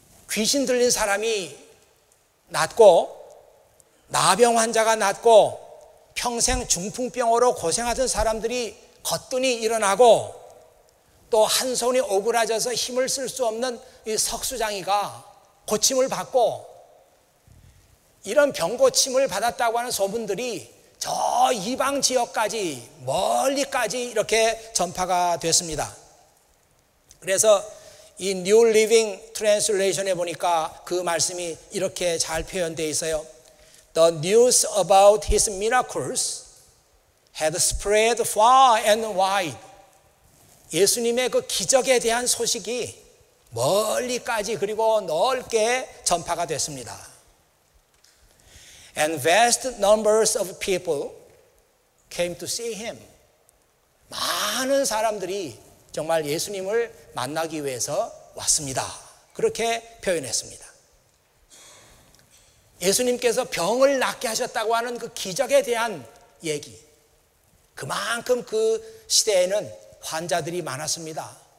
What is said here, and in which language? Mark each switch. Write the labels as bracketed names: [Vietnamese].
[Korean] 귀신 들린 사람이 낫고 나병 환자가 낫고 평생 중풍병으로 고생하던 사람들이 거뜬히 일어나고 또 한 손이 오그라져서 힘을 쓸 수 없는 이 석수장이가 고침을 받고 이런 병 고침을 받았다고 하는 소문들이 저 이방 지역까지 멀리까지 이렇게 전파가 됐습니다. 그래서 이 New Living Translation에 보니까 그 말씀이 이렇게 잘 표현되어 있어요. [English] The news about his miracles had spread far and wide. [Korean] 예수님의 그 기적에 대한 소식이 멀리까지 그리고 넓게 전파가 됐습니다. [English] And vast numbers of people came to see him. [Korean] 많은 사람들이 정말 예수님을 만나기 위해서 왔습니다. 그렇게 표현했습니다. 예수님께서 병을 낫게 하셨다고 하는 그 기적에 대한 얘기. 그만큼 그 시대에는 환자들이 많았습니다.